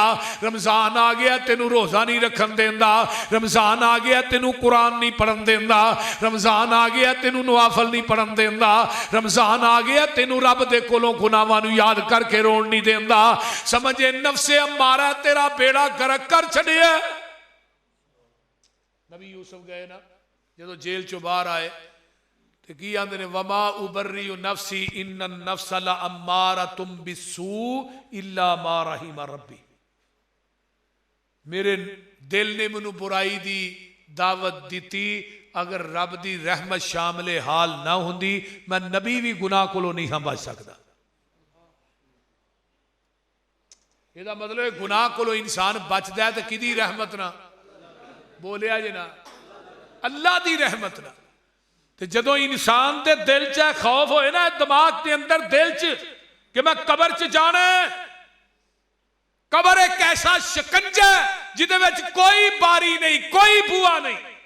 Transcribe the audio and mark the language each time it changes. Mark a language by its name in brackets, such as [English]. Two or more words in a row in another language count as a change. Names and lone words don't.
[Punjabi] ਰਮਜ਼ਾਨ ਆ ਗਿਆ ਤੈਨੂੰ ਰੋਜ਼ਾ ਨਹੀਂ ਰੱਖਣ ਦੇਂਦਾ, ਰਮਜ਼ਾਨ ਆ ਗਿਆ ਤੈਨੂੰ ਕੁਰਾਨ ਨਹੀਂ ਪੜ੍ਹਨ ਦੇਂਦਾ, ਰਮਜ਼ਾਨ ਆ ਗਿਆ ਤੈਨੂੰ ਨਵਾਫ਼ਲ ਨਹੀਂ ਪੜ੍ਹਨ ਦੇਂਦਾ, ਰਮਜ਼ਾਨ ਆ ਗਿਆ ਤੈਨੂੰ ਰੱਬ ਦੇ ਕੋਲੋਂ ਗੁਨਾਹਾਂ ਨੂੰ ਯਾਦ ਕਰਕੇ ਰੋਣ ਨਹੀਂ ਦੇਂਦਾ। ਸਮਝੇ ਨਫ਼ਸੇ ਅਮਾਰਾ ਤੇਰਾ ਬੇੜਾ ਗ਼ਰਕ ਕਰ ਛੱਡਿਆ। ਨਬੀ ਯੂਸੁਫ਼ ਗਏ ਨਾ ਜੋ ਜੇਲ੍ਹ ਚੋਂ ਬਾਹਰ ਆਏ ਤੇ ਕੀ ਆਖਦੇ ਨੇ, [Arabic] وما أبرئ نفسي إن النفس لأمارة بالسوء إلا ما رحم ربي. [Punjabi] ਮੇਰੇ ਦਿਲ ਨੇ ਮੈਨੂੰ ਬੁਰਾਈ ਦੀ ਦਾਵਤ ਦਿੱਤੀ, ਅਗਰ ਰੱਬ ਦੀ ਰਹਿਮਤ ਸ਼ਾਮਿਲੇ ਹਾਲ ਨਾ ਹੁੰਦੀ ਮੈਂ ਨਬੀ ਵੀ ਗੁਨਾਹ ਕੋਲੋਂ ਨਹੀਂ ਹਾਂ ਬਚ ਸਕਦਾ। ਇਹਦਾ ਮਤਲਬ ਹੈ ਗੁਨਾਹ ਤੋਂ ਇਨਸਾਨ ਬਚਦਾ ਹੈ ਤੇ ਕਿਹਦੀ ਰਹਿਮਤ ਨਾ? ਬੋਲਿਆ ਜੀ ਨਾ, ਅੱਲ੍ਹਾ ਦੀ ਰਹਿਮਤ ਨਾ। ਤੇ ਜਦੋਂ ਇਨਸਾਨ ਦੇ ਦਿਲ 'ਚ ਖ਼ੌਫ਼ ਹੋਏ ਨਾ ਦਿਮਾਗ਼ ਦੇ ਅੰਦਰ ਦਿਲ 'ਚ ਕਿ ਮੈਂ ਕਬਰ 'ਚ ਜਾਣਾ ਹੈ, ਕਬਰ ਇੱਕ ਐਸਾ ਸ਼ਿਕੰਜਾ ਜਿਹਦੇ ਵਿੱਚ ਕੋਈ ਬਾਰੀ ਨਹੀਂ, ਕੋਈ ਬੂਹਾ ਨਹੀਂ।